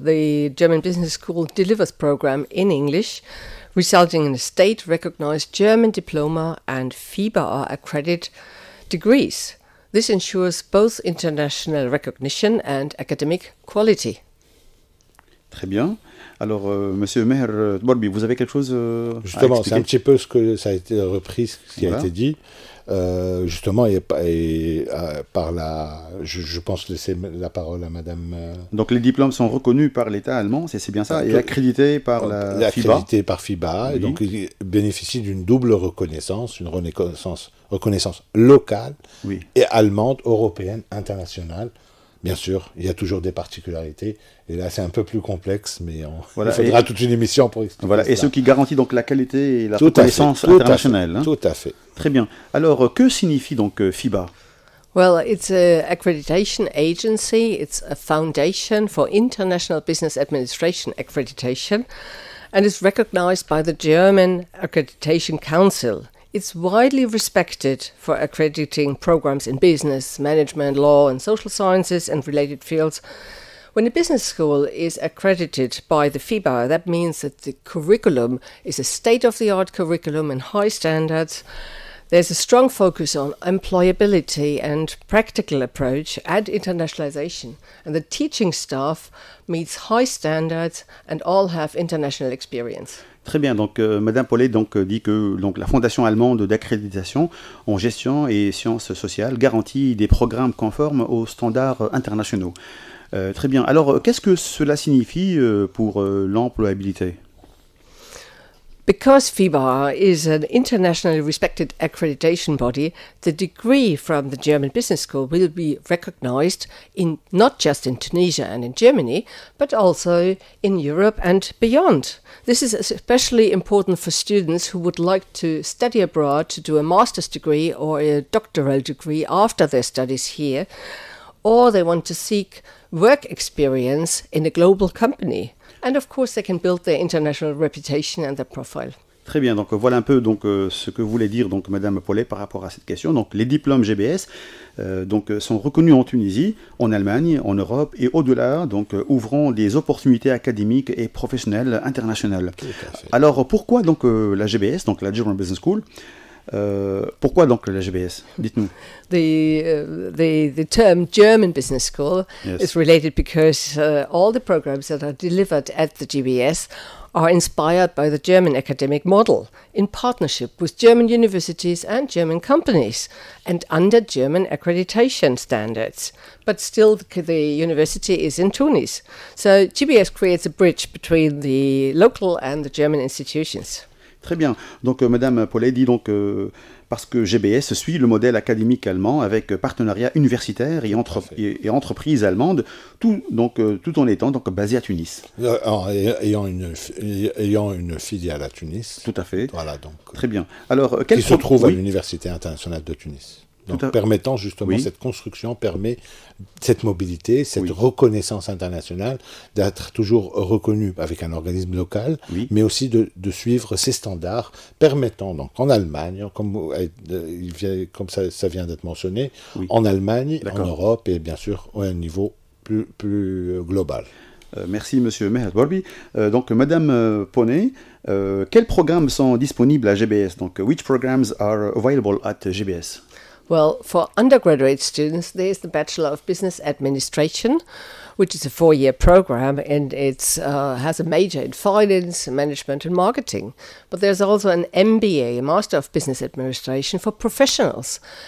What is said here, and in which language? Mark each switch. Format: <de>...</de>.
<en>The German Business School delivers program in English, resulting in a state-recognized German diploma and FIBA-accredited degrees. This ensures both international recognition and academic quality.</en> <fr>Très bien. Alors, Monsieur Meher Tborbi, vous avez quelque chose justement, c'est un petit peu ce que ça a été repris, ce qui a été dit. Justement, par je pense laisser la parole à Madame. Donc, les diplômes sont reconnus par l'État allemand, c'est bien ça, et accrédités par la FIBA. Accrédités par FIBA, et donc ils bénéficient d'une double reconnaissance, une reconnaissance locale et allemande, européenne, internationale. Bien sûr, il y a toujours des particularités. Et là, c'est un peu plus complexe, mais il faudra toute une émission pour expliquer cela. Et ce qui garantit donc la qualité et la reconnaissance internationale. Tout à fait. Très bien. Alors, que signifie donc FIBA?</fr> <en>Well, it's an accreditation agency. It's a foundation for international business administration accreditation, and is recognized by the German Accreditation Council. It's widely respected for accrediting programs in business, management, law, and social sciences and related fields. When a business school is accredited by the FIBA, that means that the curriculum is a state-of-the-art curriculum and high standards. There's a strong focus on employability and practical approach and internationalization. And the teaching staff meets high standards and all have international experience.</en> <fr>Très bien, donc Madame Paulet dit que donc, la Fondation allemande d'accréditation en gestion et sciences sociales garantit des programmes conformes aux standards internationaux. Très bien, alors qu'est-ce que cela signifie pour l'employabilité?</fr> <en>Because FIBA is an internationally respected accreditation body, the degree from the German Business School will be recognized not just in Tunisia and in Germany, but also in Europe and beyond. This is especially important for students who would like to study abroad to do a master's degree or a doctoral degree after their studies here, or they want to seek work experience in a global company. And of course, they can build their international reputation and their profile.</en> <fr>Très bien, donc voilà un peu ce que voulait dire Madame Paulet par rapport à cette question. Donc les diplômes GBS sont reconnus en Tunisie, en Allemagne, en Europe et au-delà, ouvrant des opportunités académiques et professionnelles internationales. Alors pourquoi la GBS, donc la German Business School? Pourquoi la GBS? Dites-nous.</fr> <en>The term German Business School is related because all the programs that are delivered at the GBS are inspired by the German academic model in partnership with German universities and German companies and under German accreditation standards. But still the university is in Tunis. So GBS creates a bridge between the local and the German institutions.</en> <fr>Très bien. Donc, Madame Paulet dit parce que GBS suit le modèle académique allemand avec partenariat universitaire et entreprise allemande, tout en étant basé à Tunis. Ayant une filiale à Tunis. Tout à fait. Voilà, donc. Très bien. Alors, qui se trouve à l'Université internationale de Tunis. Donc, permettant justement cette construction, permet cette mobilité, cette reconnaissance internationale, d'être toujours reconnu avec un organisme local, mais aussi de suivre ces standards, permettant donc en Allemagne, comme ça vient d'être mentionné, en Allemagne, en Europe et bien sûr à un niveau plus global. Merci Monsieur Meher Borbi. Donc Madame Paulet, quels programmes sont disponibles à GBS?</fr> <en>Donc, which programs are available at GBS? Well, for undergraduate students, there's the Bachelor of Business Administration, which is a 4-year program, and it has a major in finance, management, and marketing. But there's also an MBA, a Master of Business Administration, for professionals.</en>